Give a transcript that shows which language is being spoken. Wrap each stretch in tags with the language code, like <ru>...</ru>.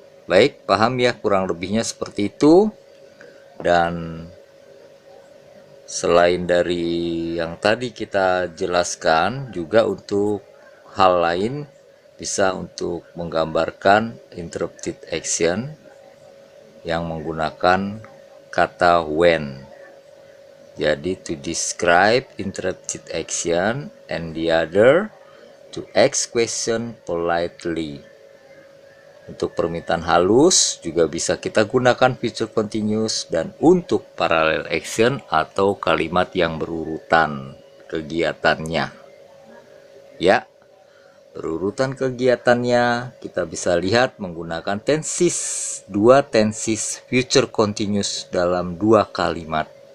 <id>Baik, paham ya kurang lebihnya seperti itu. Dan selain dari yang tadi kita jelaskan, juga untuk hal lain bisa untuk menggambarkan interrupted action yang menggunakan kata when.</id> <en>Jadi to describe interrupted action and the other to ask question politely.</en> <id>Untuk permintaan halus juga bisa kita gunakan future continuous, dan untuk parallel action atau kalimat yang berurutan kegiatannya. Ya, berurutan kegiatannya kita bisa lihat menggunakan tenses, dua tenses future continuous dalam dua kalimat.</id>